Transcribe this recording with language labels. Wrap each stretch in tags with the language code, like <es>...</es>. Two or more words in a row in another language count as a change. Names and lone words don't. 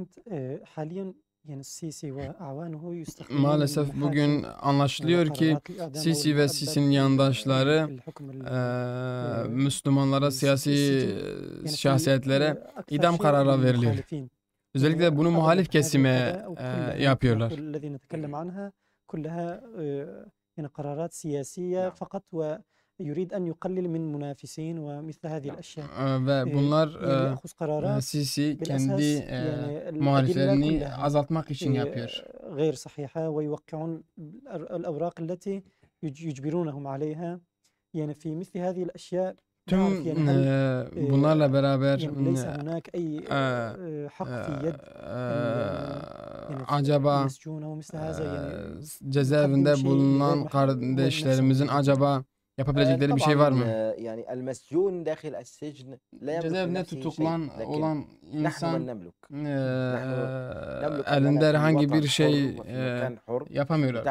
<tr>Maalesef bugün anlaşılıyor ki Sisi ve Sisi'nin yandaşları Müslümanlara, siyasi şahsiyetlere idam kararı veriliyor. Özellikle bunu muhalif kesime yapıyorlar.</tr> <ar>يعني قرارات سياسية فقط ويريد أن يقلل من منافسين ومثل هذه الأشياء.</ar> <tr>Ve bunlar Sisi kendi muhaliflerini azaltmak için yapıyor.</tr> <ar>غير صحيحة ويوقعون الأوراق التي يجبرونهم عليها. يعني في مثل هذه الأشياء</ar> <tr>tüm bunlarla beraber acaba cezaevinde bulunan kardeşlerimizin acaba yapabilecekleri bir şey var mı? Cezaevinde tutuklan olan insan elinde herhangi bir şey yapamıyorlar.</tr>